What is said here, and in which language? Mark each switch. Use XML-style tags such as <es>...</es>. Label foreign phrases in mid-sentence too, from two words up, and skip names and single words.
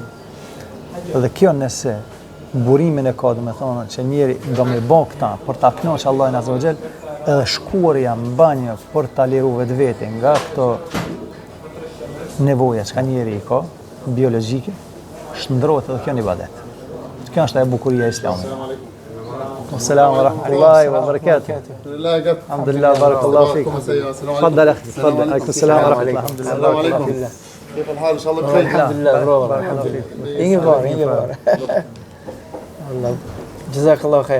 <sq>Edhe kjo nëse burimin e ka, do me thonë, që njeri do me bo këta për ta kënaqur Allahin</sq> <ar>عز وجل,</ar> <sq>edhe shkuarja në banjë për ta liru vetvete nga këto nevoja që njeri i ka, biologjike, shndrohet edhe kjo në ibadet. Kjo është ajo bukuria e Islamit.</sq> <ar>السلام ورحمة الله وبركاته. الحمد لله، بارك الله فيك. تفضل اخي تفضل. عليكم السلام ورحمه الله. السلام عليكم. كيف الحال؟ ان شاء الله بخير. الحمد لله برافو الحمد لله. ينفع والله جزاك الله خير.</ar>